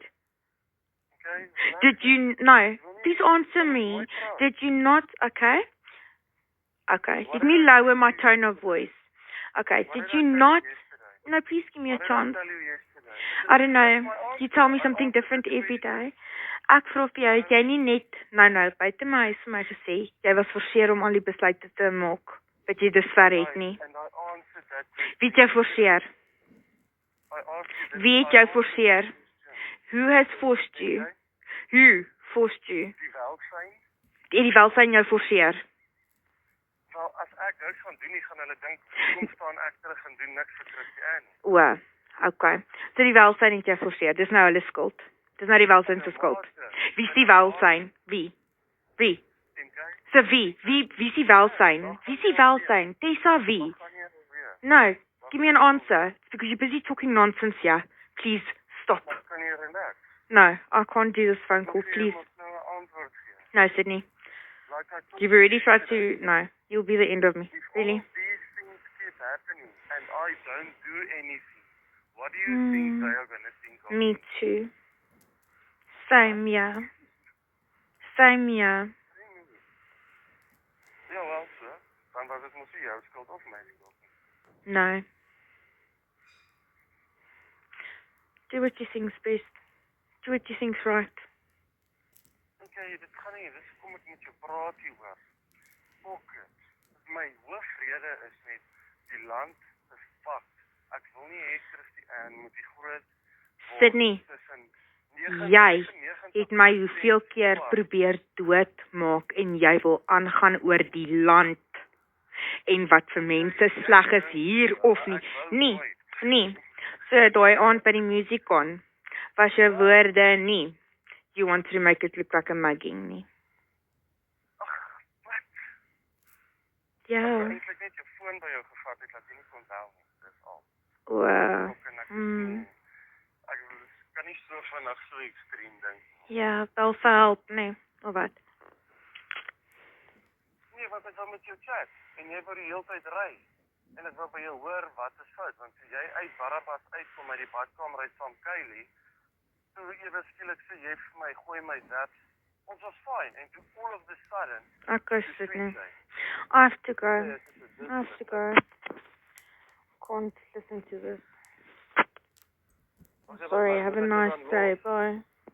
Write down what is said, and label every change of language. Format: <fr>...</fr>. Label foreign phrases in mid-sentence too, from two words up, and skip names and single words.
<en>Okay. Did you? No. Please answer me. Did you not? Okay. Okay. Let me lower my tone of voice. Okay. Did you not? No, please give me a chance. I don't know. You tell me something different every day.</en> <af>Ek vra vir jou, het jy nie net nou buite my huis vir my gesê, jy was forceer om al die besluite te maak wat jy dusver het nie.</af> <en>And I answered that question.</en> <af>Wie het jou forceer?</af> <en>I asked you this.</en> <af>Wie het jou forceer?</af> <en>Who has forced you? Okay? Who forced you?</en> <af>Die welsyn. Het die welsyn jou forceer? Wel, as ek niks gaan doen nie, gaan hulle dink, kom staan ek terug en doen niks vir Christiane. O, okay. So die welsyn het jou forceer. Dis nou hulle skuld. Dis nou die welsyn se skuld. Wie is die welsyn? Wie? Wie? So wie is die welsyn? Wie is die welsyn? Tessa wie?</af> <en>No, give me an answer. It's because you're busy talking nonsense here. Please, stop.</en> <af>Kan jy relax?</af> <en>No, I can't do this phone call, please.</en> <af>Nou 'n antwoord gee.</af> <en>No, Sydney. Like I told You've already tried to... No, you'll be the end of me. Really? All these things keep happening and I don't do anything. What do you think they are going to think of Me too. Same, yeah. Same, yeah.</en> <af>Ja, wel so. Dan was dit mos nie jou skuld of my skuld nie.</af> <en>No. Do what you think's best. Do what you think's right.</en> <af>Okay, dit gaan nie, dis kom ek met jou praat hieroor.</af> <en>Fuck it.</en> <af>My hoofrede is net, die land is fucked. Ek wil nie hê Christiane moet die groot Sydney, jy het my hoeveel keer probeer doodmaak en jy wil aangaan oor die land en wat vir mense sleg is hier of nie. Nee. So daai aand by die musiekon was jou woorde nie.</af> <en>You want to make it look like a mugging nie.</en> <af>Wat? Ja. Ek het eintlik net jou foon by jou gevat, ek laat jy nie kon bel nie. Dis al. O. Ek kan nie so vinnig so ekstreem dink. Ja, bel vir help, nee. Of wat? Nee, want ek wil met jou chat en jy wou die hele tyd ry. En ek wil by jou hoor wat is fout, want jy uit Barabbas uitkom uit die badkamer uit van Kylie. Toe ewe skielik sê jy vir my, gooi my zaps. Ons was</af> <en>fine and to all of the sudden. Okay, Sydney. I have to go. Can't listen to this. Sorry, have a nice day. Bye.</en>